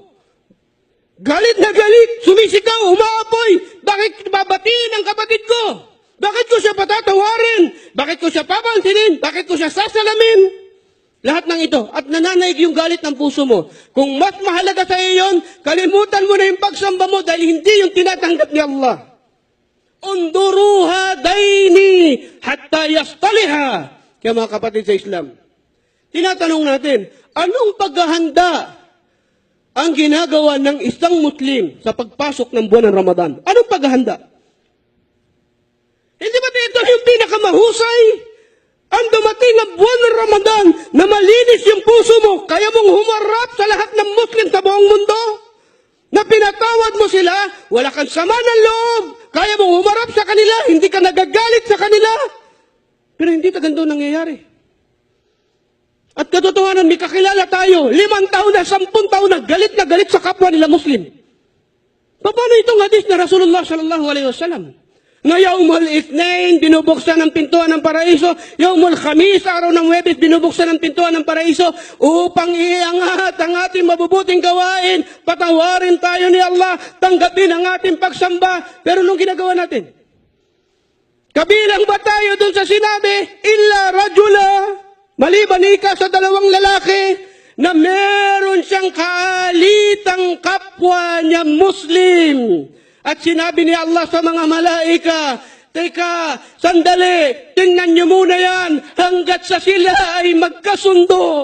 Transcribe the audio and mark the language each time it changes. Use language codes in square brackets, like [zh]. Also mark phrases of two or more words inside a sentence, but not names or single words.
[tl] Galit na galit, sumisigaw, umaapoy. Bakit babatiin ang kapatid ko? Bakit ko siya patatawarin? Bakit ko siya papansinin? Bakit ko siya sasalamin? Lahat ng ito. At nananaig yung galit ng puso mo. Kung mas mahalaga sa iyo yun, kalimutan mo na yung pagsamba mo dahil hindi yung tinatanggap ni Allah. [ar] أنظروا هذين حتى يصطلحا. [tl] Kaya mga kapatid sa Islam, tinatanong natin, anong paghahanda ang ginagawa ng isang Muslim sa pagpasok ng buwan ng Ramadan? Anong paghahanda? Hindi ba ito yung pinakamahusay? Ang dumating ang buwan ng Ramadan na malinis yung puso mo, kaya mong humarap sa lahat ng Muslim sa buong mundo? Na pinatawad mo sila, wala kang sama ng loob, kaya mong humarap sa kanila, hindi ka nagagalit sa kanila. Pero hindi ka ganito nangyayari. At katotohanan, may kakilala tayo, 5 taon na, 10 taon na galit sa kapwa nila Muslim. Paano itong hadis na Rasulullah [ar] صلى الله عليه وسلم? [tl] Na [ar] يوم الاثنين, [tl] binubuksan ang pintuan ng paraiso. [ar] يوم الخميس, [tl] araw ng Huwebes, binubuksan ang pintuan ng paraiso upang iangat ang ating mabubuting gawain. Patawarin tayo ni Allah, tanggapin ang ating pagsamba. Pero nung ginagawa natin, kabilang ba tayo dun sa sinabi, [ar] إلا رجلا, [tl] maliban ika sa dalawang lalaki, na meron siyang kaalitang kapwa niya Muslim. At sinabi ni Allah sa mga malaika, teka, sandali, tingnan niyo muna yan hanggat sa sila ay magkasundo.